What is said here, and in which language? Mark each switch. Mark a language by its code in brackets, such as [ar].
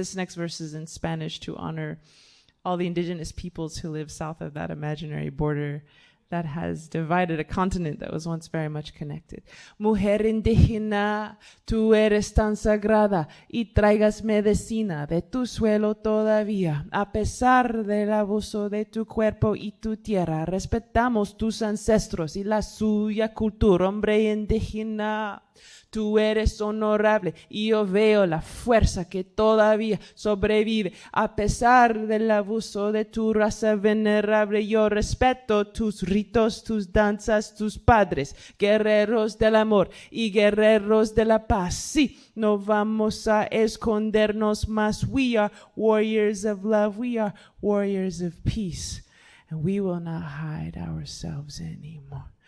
[en] This next verse is in Spanish to honor all the indigenous peoples who live south of that imaginary border that has divided a continent that was once very much connected. [es] Mujer indígena, tú eres tan sagrada y traigas medicina de tu suelo todavía. A pesar del abuso de tu cuerpo y tu tierra, respetamos tus ancestros y la suya cultura, hombre indígena. Tú eres honorable y yo veo la fuerza que todavía sobrevive. A pesar del abuso de tu raza venerable, yo respeto tus ritos, tus danzas, tus padres, guerreros del amor y guerreros de la paz. Sí, no vamos a escondernos más. [en] We are warriors of love. We are warriors of peace. And we will not hide ourselves anymore.